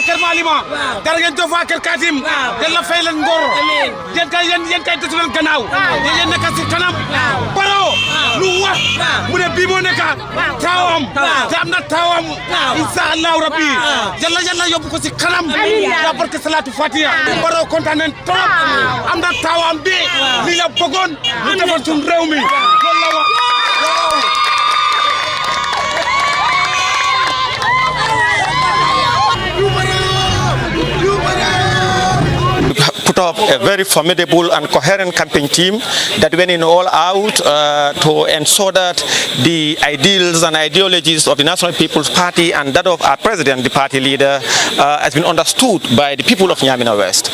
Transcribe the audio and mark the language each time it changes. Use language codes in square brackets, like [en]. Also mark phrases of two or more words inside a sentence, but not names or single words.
[wo] Kër Malima jërë ngeen jëf waa Kër Katim yàlla fay leen ngor yéen kay desu leen gannaaw yéen nekk si kanam Barrow lu wax mu ne bii moo nekk taawam te am na taawam [ar] إن شاء الله ربي [wo] yàlla yóbbu ko si kanam yaa barke [ar] صلاة الفاتحة [wo] Barrow kontaan nañ trop am na taawam bi li la bëggoon ñu defal suñu réew mi loolu la wax [en] put up a very formidable and coherent campaign team that went in all out to ensure that the ideals and ideologies of the National People's Party and that of our president, the party leader, has been understood by the people of Nyamina West.